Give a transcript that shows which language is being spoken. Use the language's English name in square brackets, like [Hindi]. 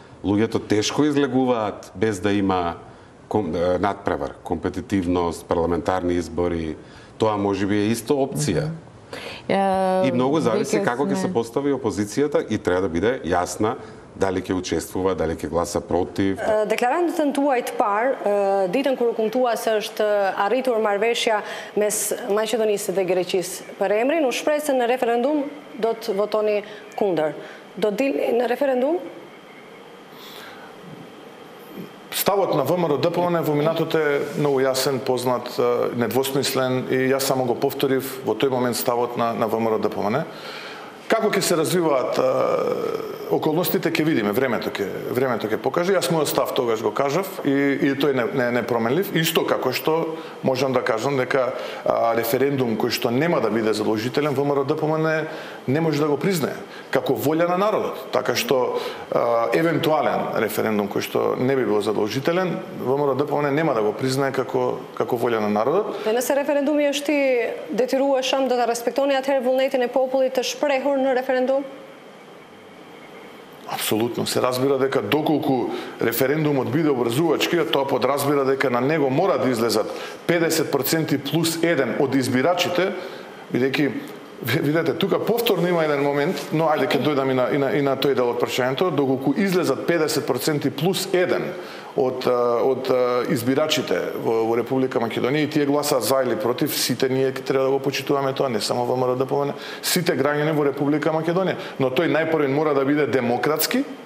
[Macedonian] Луѓето тешко излегуваат без да има надпревар, компетитивност, парламентарни избори. Тоа можеби е исто опција. И многу зависи како ќе се постави опозицијата и треба да биде јасна dali ќе учествува, дали ќе гласа против. [Albanian] Deklarantën tuaj të parë, ditën kur u kumtua se është arritur marrëveshja mes Maqedonisë dhe Greqisë për emrin, u shpreh se në referendum do të votoni kundër. Do të dilni në referendum? [Macedonian] Ставот на ВМРО-ДПМН во минатото е многу јасен, познат, недвосмислен и јас само го повторив во тој момент ставот на ВМРО-ДПМН. Како ќе се развиваат околностите ќе видиме, времето ќе покаже. Јас мојот став тогаш го кажав и тој не променлив. Исто како што можам да кажам дека референдум кој што нема да биде задолжителен, ВМРО-ДПМН не може да го признае како волја на народот. Така што евентуален референдум кој што не би бил задолжителен, ВМРО-ДПМН нема да го признае како волја на народот. [Albanian] Nëse referendumi është i detyrueshëm, do ta respektoni atëherë vullnetin e popullit të shprehur në referendum? [Macedonian] Апсолутно. Се разбира дека доколку референдумот биде обврзувачки, тоа подразбира дека на него мора да излезат 50% плюс 1 од избирачите, бидејќи видете, тука повторно има еден момент, но ајде ќе дојдам и на тој дел од прашањето, доколку излезат 50% плюс 1 од избирачите во Република Македонија и тие гласаат за или против, сите ние треба да го почитуваме тоа, не само ВМРО-ДПМН, сите граѓани во Република Македонија, но тој најпрвен мора да биде демократски.